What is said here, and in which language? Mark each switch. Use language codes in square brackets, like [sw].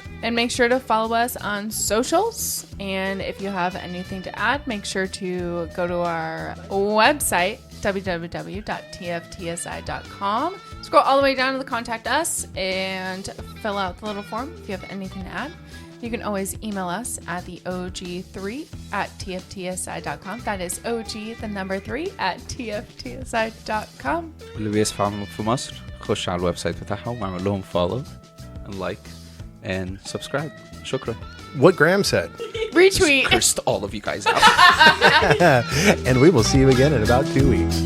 [en] And make sure to follow us on socials. And if you have anything to add, make sure to go to our website, www.tftsi.com. Scroll all the way down to the Contact Us and fill out the little form if you have anything to add. You can always email us at the OG3@tftsi.com. That is OG3@tftsi.com. [ar] واللي بيسمعوا في مصر خش على الويب سايت بتاعهم واعمل لهم [en] follow and like and subscribe. [ar] شكرا. [en] What Graham said. Retweet. Cursed all of you guys out. And we will see you again in about 2 weeks.